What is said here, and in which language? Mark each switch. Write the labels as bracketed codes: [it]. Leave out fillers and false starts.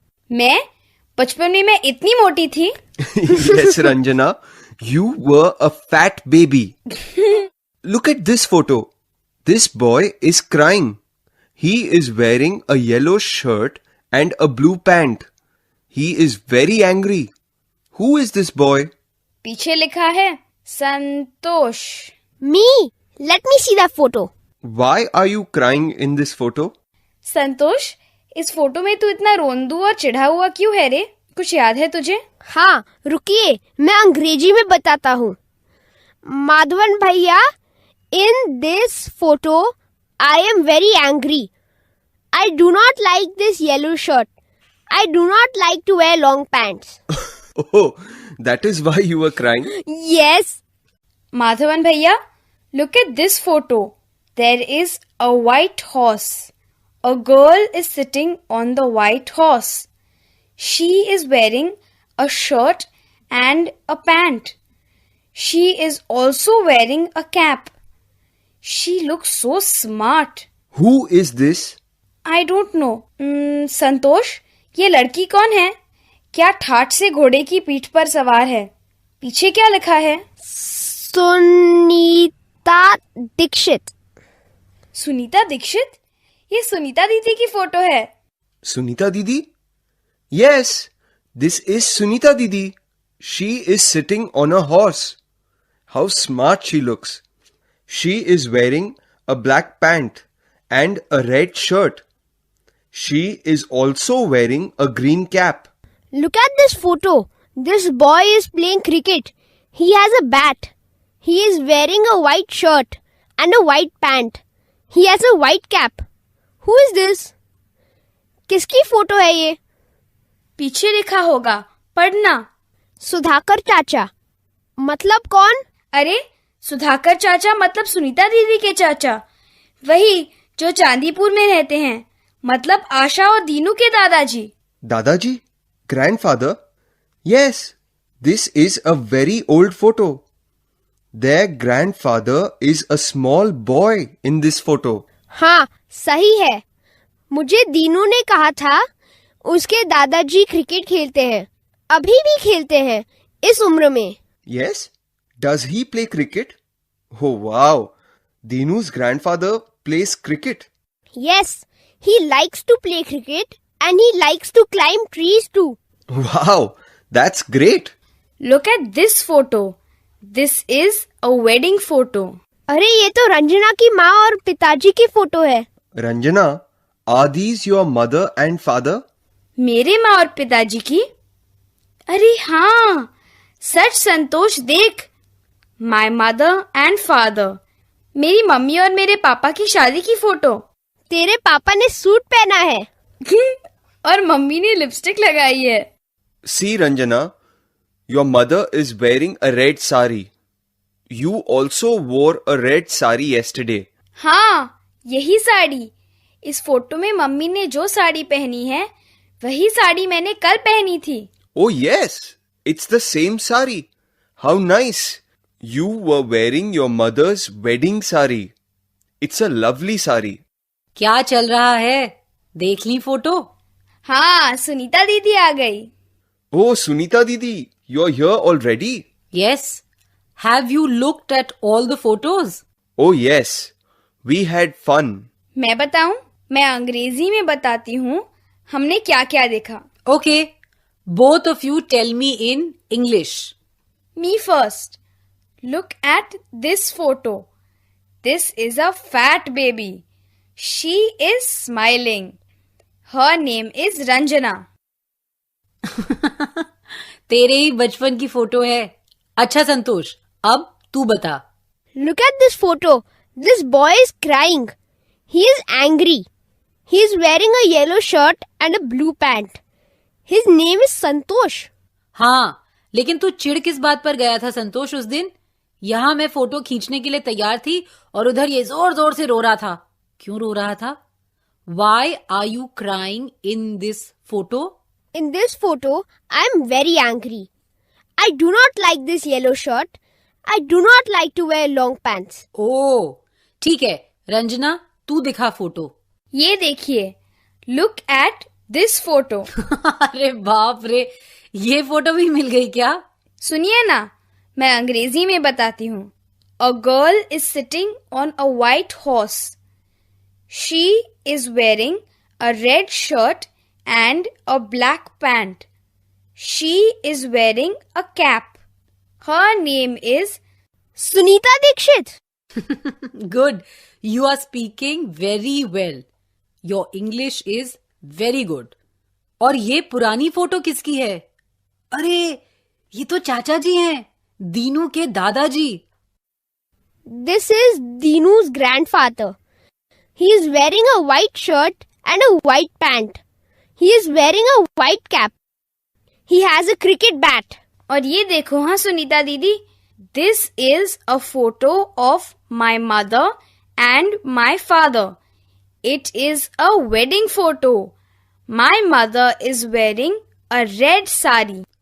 [hi] मैं बचपन में मैं इतनी मोटी थी। [en] Yes, Ranjana, you were a fat baby. Look at this photo. This boy is crying. He is wearing a yellow shirt and a blue pant. He is very angry. Who is this boy? [hi] पीछे लिखा है संतोष। [en] Me, let me see that photo. Why are you crying in this photo? [hi] संतोष, इस photo में तू इतना रोंदू और चिढ़ा हुआ क्यों है रे? कुछ याद है तुझे? हाँ, रुकिए, मैं अंग्रेजी में बताता हूँ। [en] माधवन भैया, in this photo, I am very angry. I do not like this yellow shirt. I do not like to wear long pants. Oh, that is why you were crying? Yes. Madhavan भैया, look at this photo. There is a white horse. A girl is sitting on the white horse. She is wearing a shirt and a pant. She is also wearing a cap. She looks so smart. Who is this? I don't know. [hi] संतोष, ये लड़की कौन है? क्या ठाठ से घोड़े की पीठ पर सवार है? पीछे क्या लिखा है? सुनीता दीक्षित। सुनीता दीक्षित? ये सुनीता दीदी की फोटो है। [en] Sunita Didi? Yes, this is Sunita Didi. She is sitting on a horse. How smart she looks. She is wearing a black pant and a red shirt. She is also wearing a green cap. Look at this photo. This boy is playing cricket. He has a bat. He is wearing a white shirt and a white pant. He has a white cap. Who is this? [hi] किसकी photo है ये? पीछे लिखा होगा, पढ़ना। सुधाकर चाचा। मतलब कौन? अरे, सुधाकर चाचा मतलब सुनीता दीदी के चाचा। वही जो चांदीपुर में रहते हैं। मतलब आशा और दीनू के दादाजी। [en] Dadaji? Grandfather? Yes, this is a very old photo. Their grandfather is a small boy in this photo. [hi] हाँ, सही है। मुझे दीनू ने कहा था उसके दादाजी क्रिकेट खेलते हैं। अभी भी खेलते हैं इस उम्र में। [en] Yes? Does he play cricket? Oh wow! Dinu's grandfather plays cricket. Yes, he likes to play cricket and he likes to climb trees too. Wow! That's great! Look at this photo. This is a wedding photo. [hi] अरे ये तो रंजना की माँ और पिताजी की photo है. [en] Ranjana, are these your mother and father? [hi] मेरे माँ और पिताजी की? अरे हाँ, सच संतोष देख. [en] My mother and father. [hi] मेरी मम्मी और मेरे पापा की शादी की फोटो. तेरे पापा ने सूट पहना है. और मम्मी ने लिपस्टिक लगाई है. [en] See, Ranjana, your mother is wearing a red sari. You also wore a red sari yesterday. [hi] हाँ, यही साड़ी. इस फोटो में मम्मी ने जो साड़ी पहनी है वही साड़ी मैंने कल पहनी थी. [en] Oh yes, it's the same sari. How nice. You were wearing your mother's wedding sari. It's a lovely sari. [hi] क्या चल रहा है? देख ली फोटो? हाँ, सुनीता दीदी आ गई. [en] Oh, Sunita Didi, you're here already? Yes. Have you looked at all the photos? Oh yes, we had fun. [hi] मैं बताऊं? मैं अंग्रेजी में बताती हूँ हमने क्या क्या देखा. [en] Okay. Both of you tell me in English. Me first. Look at this photo. This is a fat baby. She is smiling. Her name is Ranjana. [hi] तेरे ही बचपन की फोटो है. अच्छा संतोष, अब तू बता. [en] Look at this photo. This boy is crying. He is angry. He is wearing a yellow shirt and a blue pant. His name is Santosh. [hi] हाँ, लेकिन तू चिढ़ किस बात पर गया था संतोष उस दिन? यहाँ मैं फोटो खींचने के लिए तैयार थी और उधर ये जोर जोर से रो रहा था. क्यों रो रहा था? [en] Why are you crying in this photo? In this photo, I am very angry. I do not like this yellow shirt. I do not like to wear long pants. [hi] ओह, ठीक है. रंजना, तू दिखा फोटो. ये देखिए. [en] Look at this photo. [hi] अरे बाप रे, ये फोटो भी मिल गई क्या? सुनिए ना, मैं अंग्रेजी में बताती हूँ. [en] A girl is sitting on a white horse. She is wearing a red shirt and a black pant. She is wearing a cap. Her name is Sunita Dikshit. Good. You are speaking very well. Your English is very good. [hi] और ये पुरानी photo किसकी है? अरे, ये तो चाचा जी हैं. दीनू के दादाजी. [en] This is Dinu's grandfather. He is wearing a white shirt and a white pant. He is wearing a white cap. He has a cricket bat. [hi] और ये देखो हाँ सुनीता दीदी. [en] This is a photo of my mother and my father. It is a wedding photo. My mother is wearing a red sari.